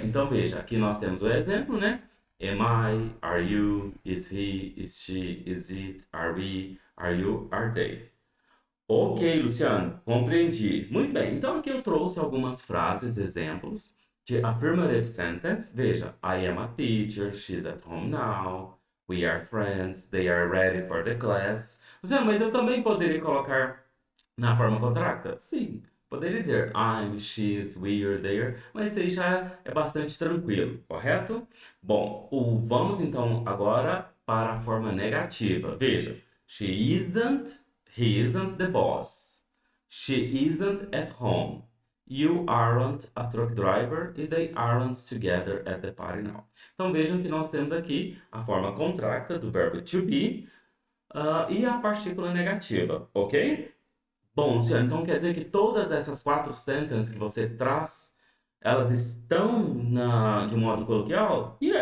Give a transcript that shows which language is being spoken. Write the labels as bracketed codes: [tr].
[pt] Então veja, aqui nós temos o exemplo, né? [en] Am I? Are you? Is he? Is she? Is it? Are we? Are you? Are they? [pt] Ok, Luciano, compreendi. Muito bem, então aqui eu trouxe algumas frases, exemplos de affirmative sentence. [en] Veja, I am a teacher, she's at home now, we are friends, they are ready for the class. [pt] Luciano, mas eu também poderia colocar na forma contracta? Sim, poderia dizer I'm, she's, we, or there, mas isso aí já é bastante tranquilo, correto? Bom, vamos então agora para a forma negativa. [en] Veja, she isn't, he isn't the boss. She isn't at home. You aren't a truck driver e they aren't together at the party now. [pt] Então vejam que nós temos aqui a forma contracta do verbo to be, e a partícula negativa, ok? Bom, Luciano, então quer dizer que todas essas quatro sentences que você traz, elas estão de um modo coloquial?